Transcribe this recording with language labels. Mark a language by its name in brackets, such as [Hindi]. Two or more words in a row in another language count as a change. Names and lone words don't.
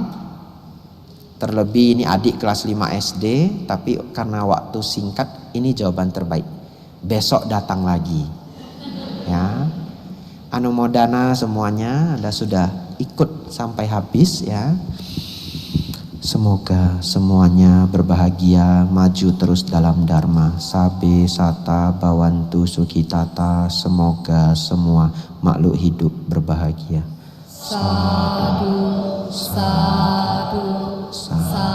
[Indonesian] Terlebih ini adik kelas 5 SD, tapi karena waktu singkat, ini jawaban terbaik. Besok datang lagi. Ya. Anumodana semuanya, Anda sudah ikut sampai habis ya. Semoga semuanya berbahagia, maju terus dalam dharma. [Pali] Sabe sata bawantu sukhitata. [Indonesian] Semoga semua makhluk hidup berbahagia. [Pali] Sadu, sadu, Sadu.